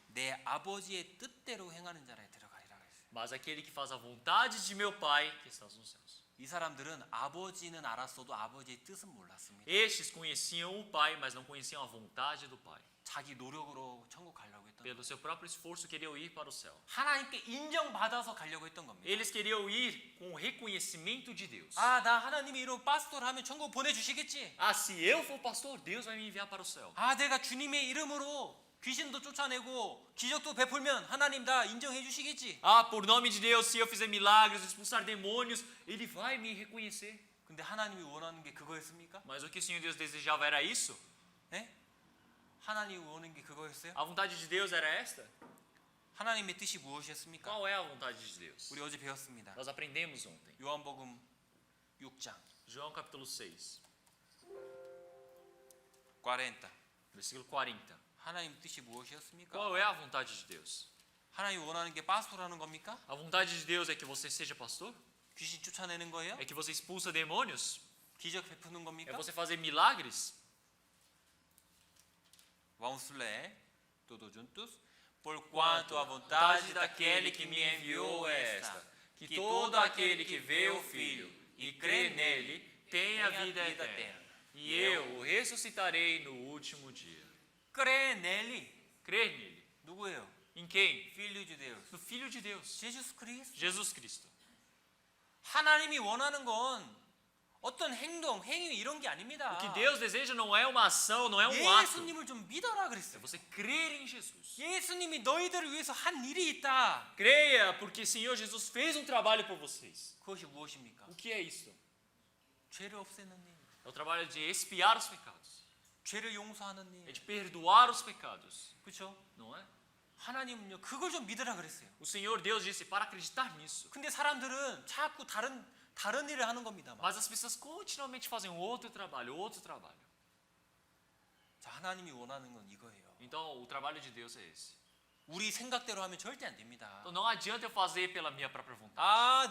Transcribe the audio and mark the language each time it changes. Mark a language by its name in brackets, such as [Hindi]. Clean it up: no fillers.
[Korean] 내 아버지의 뜻대로 행하는 자라에 들어가리라 했어요. [Portuguese] Mas aquele que faz a vontade de meu Pai que está nos céus. [Korean] 이 사람들은 아버지는 알았어도 아버지의 뜻은 몰랐습니다. [Portuguese] Estes conheciam o Pai, mas não conheciam a vontade do Pai. [Korean] 자기 노력으로 천국 가려고 했던 [Portuguese] Pelo [Korean] 거예요. [Portuguese] seu próprio esforço queriam ir para o céu. [Korean] 하나님께 인정받아서 가려고 했던 겁니다. [Portuguese] Eles queriam ir com o reconhecimento de Deus. [Korean] 나 하나님이 이런 파스토를 하면 천국 보내주시겠지. [Portuguese] Se eu for pastor, Deus vai me enviar para o céu. [Korean] 내가 주님의 이름으로 귀신도 쫓아내고 기적도 베풀면 하나님 다 인정해 주시겠지. [Portuguese] Por nome de Deus, se eu fizer milagres, expulsar demônios, Ele vai me reconhecer. [Korean] 근데 하나님이 원하는 게 그거였습니까? [Portuguese] Mas o que o Senhor Deus desejava era isso? [Korean] 네? 하나님이 원하는 게 그거였어요? [Portuguese] A vontade de Deus era esta? [Korean] 하나님의 뜻이 무엇이었습니까? [Portuguese] Qual é a vontade de Deus? [Korean] 우리 어제 배웠습니다. [Portuguese] Nós aprendemos ontem. [Korean] 요한복음 6장 [Portuguese] João capítulo 6, [Korean] 40. [Portuguese] versículo 40. [Korean] 하나님 뜻이 무엇이었습니까? [Portuguese] Qual é a vontade de Deus? [Korean] 하나님 원하는 게 파스토라는 겁니까? [Portuguese] A vontade de Deus é que você seja pastor? [Korean] 귀신 쫓아내는 거예요? [Portuguese] É que você expulsa demônios? [Korean] 기적 베푸는 [Portuguese] É [Korean] 겁니까? [Portuguese] você fazer milagres? Vamos ler todos juntos. Porquanto a vontade daquele que me enviou é esta, que todo aquele que vê o Filho e crê nele tenha vida eterna. E eu o ressuscitarei no último dia. crê nele. Crer nele. [Korean] 누구예요? [Portuguese] Em quem? Filho de Deus. No Filho de Deus. [Korean] 예수 그리스도. [Portuguese] Jesus Cristo. [Korean] 하나님이 원하는 건 어떤 행동, 행위 이런 게 아닙니다. [Portuguese] O que Deus deseja não é uma ação, não é um ato. [Korean] 예수님을 좀 믿어라 [Portuguese] É [Korean] 그랬어요. [Portuguese] você crer em Jesus. [Korean] 예수님이 너희들을 위해서 한 일이 있다. [Portuguese] Creia, porque o Senhor Jesus fez um trabalho por vocês. [Korean] 그것이 무엇입니까? [Portuguese] O que é isso? [Korean] 죄를 없애는 일, [Portuguese] É o trabalho de expiar os pecados. [Korean] 죄를 용서하는 [Portuguese] É [Korean] 일. [Portuguese] de perdoar os pecados. [Korean] 그렇죠? [Portuguese] Não é? [Korean] 하나님은요 그걸 좀 믿으라 그랬어요. [Portuguese] O Senhor Deus disse para acreditar nisso. [Korean] 근데 사람들은 자꾸 다른 일을 하는 겁니다. [Portuguese] Mas as pessoas continuamente fazem outro trabalho, outro trabalho. [Korean] 자, 하나님이 원하는 건 이거예요. [Portuguese] Então o trabalho de Deus é esse. [Korean] 우리 생각대로 하면 절대 안 됩니다. [Portuguese] Então não adianta eu fazer pela minha própria vontade.